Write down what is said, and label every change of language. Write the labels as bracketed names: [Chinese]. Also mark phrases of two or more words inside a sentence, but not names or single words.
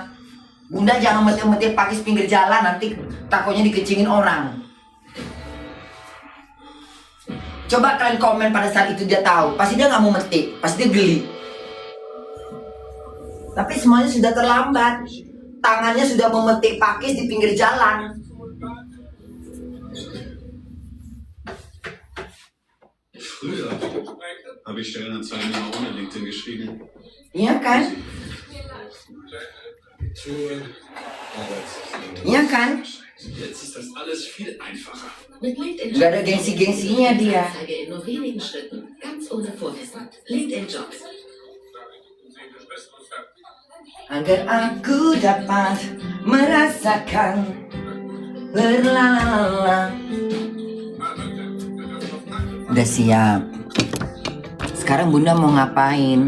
[Indonesian] Bunda jangan metik-metik pakis pinggir jalan, nanti takutnya dikencingin orang. Coba kalian komen pada saat itu dia tahu, pasti dia nggak mau metik, pasti dia geli. Tapi semuanya sudah terlambat. Tangannya sudah memetik pakis di pinggir jalan. [German] Früher habe ich Stellenanzeigen immer ohne LinkedIn geschrieben. [Indonesian] Iya kan? Iya kan? [German] Jetzt ist das alles viel einfacher. Mit LinkedIn [Indonesian] Gak ada gengsi-gengsinya dia. [German] Anzeige in nur wenigen Schritten, ganz ohne Vorwissen. LinkedIn Jobs. [Indonesian] Agar aku dapat merasakan berlala. Udah siap. Sekarang Bunda mau ngapain?